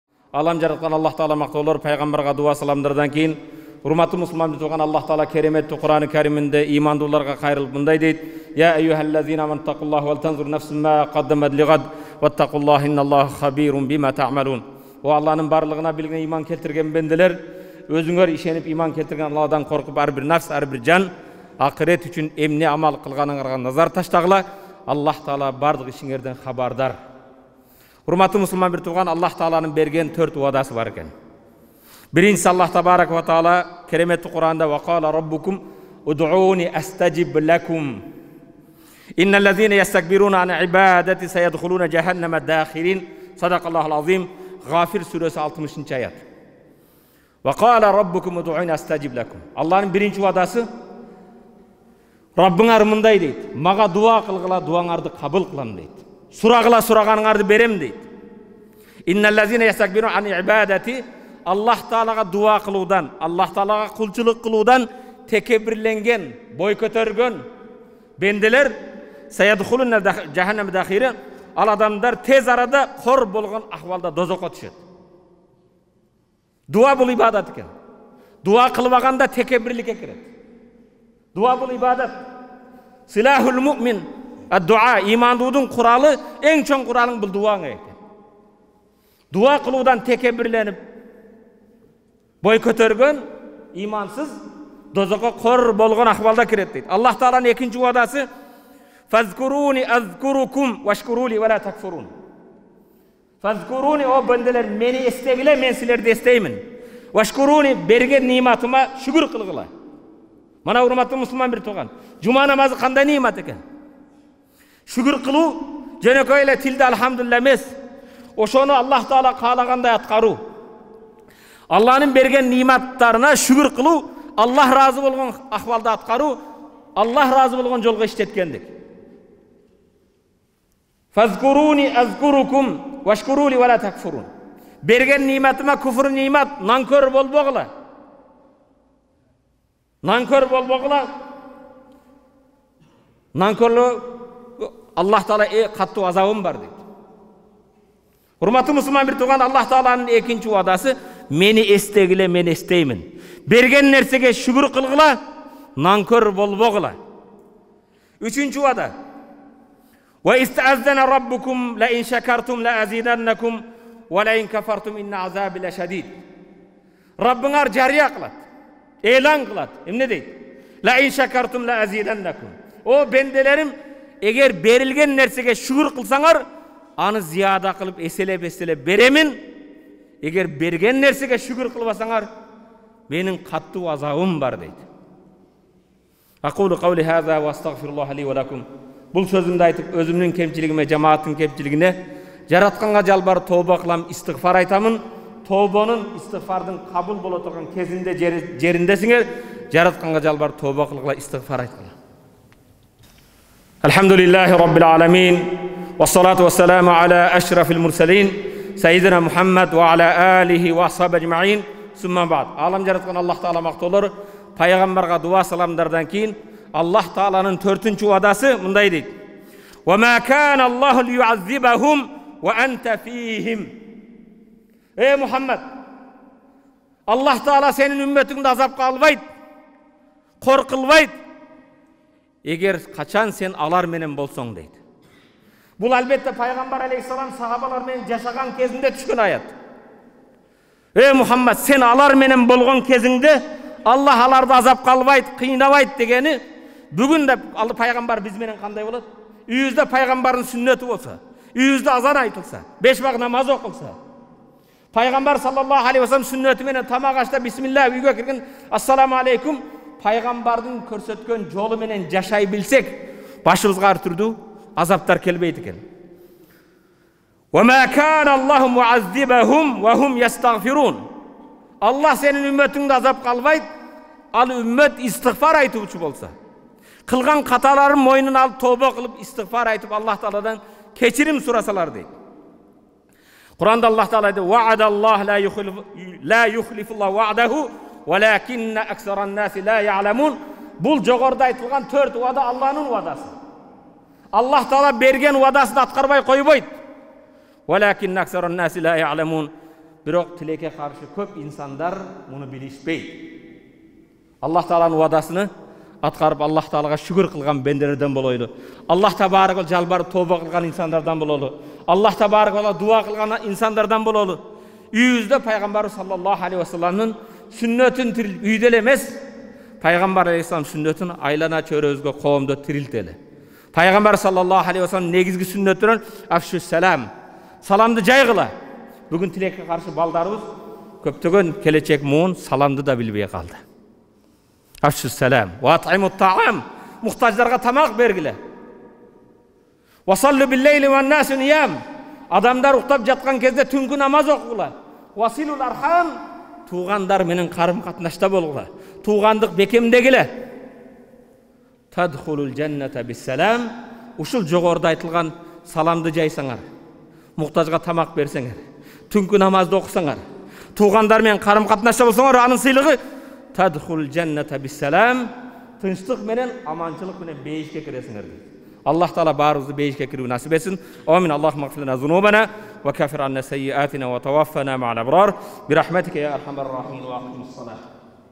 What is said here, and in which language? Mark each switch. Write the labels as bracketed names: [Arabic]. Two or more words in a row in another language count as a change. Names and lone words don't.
[Kyrgyz] Алам жараткан Аллах Таала мактоолор, пайгамбарга дуа саламдардан кийин урматтуу мусулман туган Аллах Таала кереметтүү Кур'ан-ы Кариминде имандууларга кайрылып мындай дейт: [Arabic] "يا أيها الذين آمنوا اتقوا الله ولتنظر نفس ما قدمت لغد واتقوا الله إن الله خبير بما تعملون." [Kyrgyz] О Алланын барлыгына билген иман келтирген бенделер, өзүңөр ишенип иман келтирген Алладан коркуп, ар бир нафс, ар бир жан акырет үчүн эмне амал кылганыңарга назар таштагыла. Аллах Таала бардык ишиңерден хабардар. Урматтуу мусулман бир туган, Аллах Тааланын берген 4 уадасы бар экен. Биринчиси Аллах [Arabic] تبارك وتعالى [Kyrgyz] кереметтүү Кур'анда [Arabic] "وقال ربكم ادعوني أستجب لكم. إن الذين يستكبرون عن عبادتي سيدخلون جهنم داخرين." صدق الله العظيم. [Kyrgyz] Гафир сүрөсү 60-аят. [Arabic] "وقال ربكم ادعوني أستجب لكم." [Kyrgyz] Аллахнын биринчи уадасы Раббыңар мындай дейт: "Мага дуа кылгыла, дуаңарды кабыл кылам" дейт. "Сурагыла, сураганыңарды берем" дейт. [Arabic] إن الذين يستكبرون عن عبادتي, [Kyrgyz] Аллах Таалага дуа кылуудан, Аллах Таалага кулчулук кылуудан текебирленген, бой көтөргөн бенделер [Arabic] سيدخلون جهنم داخرين, [Kyrgyz] ал адамдар тез арада кор болгон ахвалда дозокко түшөт. Дуа бул ибадат экен. Дуа кылбаганда текебирликке кирет. Дуа бул ибадат. [Arabic] سلاح المؤمن الدعاء, [Kyrgyz] имандуудун куралы, эң чоң куралың бул дуаң экен. Дуа кылуудан текебирленип бой көтөргөн имансыз дозокко кор болгон ахвалда кирет дейт. Аллах Тааланын экинчи уадасы [Arabic] "فاذكروني أذكركم واشكروا لي ولا تكفرون." [Kyrgyz] Фазкуруни, о бенделер, мени эстегиле, мен силерди эстеймин. Вашкуруни, берген ниматыма шүгүр кылгыла. Мана урматтуу мусулман бир туган, жума намазы кандай нимат экен? Шүгүр кылуу жөнөкөй эле тилде алхамдулилла эмес. Ошону Аллах Таала каалагандай аткаруу. Аллахнын берген ниматтарына шүгүр кылуу, Аллах разы болгон ахвалда аткаруу, Аллах разы болгон жолго иштеткендик. [Arabic] فاذكروني أذكركم واشكروا لي ولا تكفرون. [Kyrgyz] Берген ниматыма күфүр нимат, нанкөр болбогула. Нанкөр болбогула. Нанкөрлөө Аллах Таала каттуу азабым бар дейт. Урматтуу мусулман бир туган, Аллах Тааланын экинчи уадасы мени эстегиле, мен эстеймин. Берген нерсеге шүгүр кылгыла, нанкөр болбогула. Үчүнчү уада: [Arabic] "وإذ تأذن ربكم لئن شكرتم لأزيدنكم ولئن كفرتم إن عذابي لشديد." [Kyrgyz] Раббыңар жарыя кылат, элан кылат. Эмне дейт? [Arabic] "لئن شكرتم لأزيدنكم." [Kyrgyz] О бенделерим, эгер берилген нерсеге шүгүр кылсаңар, аны зияда кылып эселеп беремин. Эгер берген нерсеге шүгүр кылбасаңар, менин каттуу азабым бар дейт. [Arabic] أقول قولي هذا وأستغفر الله لي ولكم. [Kyrgyz] Бул сөзүмдү айтып, өзүмдүн кемчилигиме, жамааттын кемчилигине жаратканга жалбарып тооба кылам, истигфар айтамын. Тообонун, истигфардын кабыл боло турган кезинде, жериндесиңер, жаратканга жалбарып тооба кылгыла, истигфар айткыла. [Arabic] الحمد لله رب العالمين والصلاة والسلام على أشرف المرسلين سيدنا محمد وعلى آله وأصحابه أجمعين. ثم بعد. [Kyrgyz] Алам жараткан Аллах Таала mактоолор, пайгамбарга дуа саламдардан кийин Аллах Тааланын 4-чү уадасы мындай дейт: [Arabic] "وما كان الله ليعذبهم وأنت فيهم." [Kyrgyz] Эй Мухаммад, Аллах Таала сенин үммөтүңдү азапка албайт, кор кылбайт, эгер качан сен алар менен болсоң дейт. Бул албетте пайгамбар алейхиссалам сахабалар менен жашаган кезинде түшкөн аят. Эй Мухаммад, сен алар менен болгон кезиңде Аллах аларды азапка албайт, кыйнабайт дегени бүгүн да пайгамбар биз менен кандай болот? Үйүбүздө пайгамбардын сүннөтү болсо, үйүбүздө азан айтылса, 5 вак намаз окулса, пайгамбар [Arabic] صلى الله عليه وسلم [Kyrgyz] сүннөтү менен тамак ашта бисмилlah үйгө кирген [Arabic] السلام عليكم, [Kyrgyz] пайгамбардын көрсөткөн жолу менен жашай билсек, башыбызга ар түрдүү азаптар келбейт экен. [Arabic] وما كان الله معذبهم وهم يستغفرون. [Kyrgyz] Аллах сенин үммөтүңдү азапка албайт, ал үммөт истигфар айтуучу болса, кылган каталарын мойнуна алып тооба кылып истигфар айтып Аллах Тааладан кечирим сурасалар дейт. Куранда Аллах Таала айтты: [Arabic] "وعد الله لا يخلف الله وعده ولكن أكثر الناس لا يعلمون." [Kyrgyz] Бул жогоруда айтылган 4 уада Аллахнын уадасы. Аллах Таала берген уадасын аткарбай койбойт. [Arabic] ولكن أكثر الناس لا يعلمون. [Kyrgyz] Бирок тилекке каршы көп инсандар муну билишпейт. Аллах Тааланын уадасыны аткарып, Аллах Таалага шүгүр кылган бенделерден болойлу. Аллах Табарак жалбарып тооба кылган инсандардан бололу. Аллах Табарак дуа кылган инсандардан бололу. Үйүздө пайгамбар [Arabic] صلى الله عليه [Kyrgyz] вассаламдын сүннөтүн тирилтип, үйдө эле эмес, пайгамбар алейхиссалам сүннөтүн айлана чөйрөбүзгө коомдо тирилтели. Пайгамбар [Arabic] صلى الله عليه وسلم [Kyrgyz] негизги сүннөттөрүн [Arabic] أفشوا السلام, [Kyrgyz] саламды жайгыла. Бүгүн тилекке каршы балдарыбыз көптөгөн келечек муун саламды да билбей калды. [Arabic] أفشوا السلام وأطعموا الطعام, [Kyrgyz] мухтаждарга тамак бергиле. [Arabic] وصلوا بالليل والناس نيام, [Kyrgyz] адамдар уктап жаткан кезде түнкү намаз окугула. [Arabic] وصلوا الأرحام, [Kyrgyz] туугандар менен карым катнашта болгула. Туугандык бекемдегиле. [Arabic] تدخلوا الجنة بسلام, [Kyrgyz] ушул жогоруда айтылган саламды жайсаңар, мухтажга тамак берсеңер, түнкү намазды окусаңар, туугандар менен карым катнашта болсоңор, анын сыйлыгы [Arabic] تدخلوا الجنة بسلام, [Kyrgyz] тынчтык менен, аманчылык менен бейишке киресиңер. Аллах Таала баарыбызды бейишке кирүү насип этсин. Амин. [Arabic] اللهم اغفر لنا ذنوبنا وكفر عنا سيئاتنا وتوفنا مع الأبرار. برحمتك يا أرحم الراحمين وأقم الصلاة.